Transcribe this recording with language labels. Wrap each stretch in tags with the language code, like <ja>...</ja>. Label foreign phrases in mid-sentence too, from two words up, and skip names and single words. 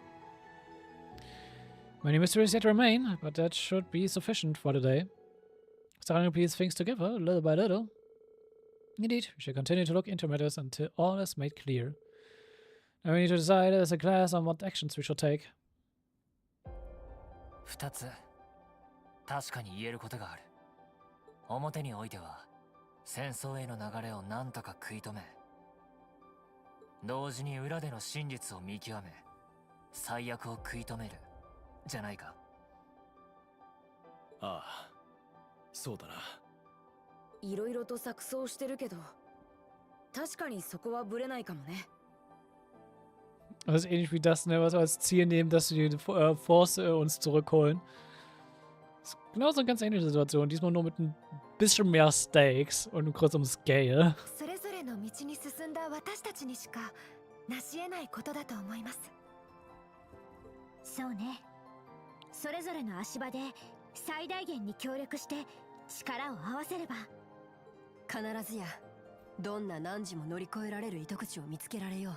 <en>Many mysteries yet remain, but that should be sufficient for today. Starting to piece things together, little by little. Indeed, we should continue to look into matters until all is made clear. Now we need to decide as a class on what actions we should take.</en> <ja>2 つ確かに言えることがある。表においては戦争への流れを何とか食い止め、同時に裏での真実を見極め、最悪を食い止めるじゃないか。ああ、そうだな。いろいろと錯綜してるけど、確かにそこはブレないかもね。</ja> <de>Das ist ähnlich wie das, ne, was wir als Ziel nehmen, dass wir die Force uns zurückholen. Das ist genauso eine ganz ähnliche Situation. Diesmal nur mit ein bisschen mehr Stakes und einem größeren Scale.</de> <ja>それぞれの道に進んだ私たちにしか成し得ないことだと思います。そうね。それぞれの足場で最大限に協力して力を合わせれば必ずやどんな汝も乗り越えられる糸口を見つけられよう。</ja>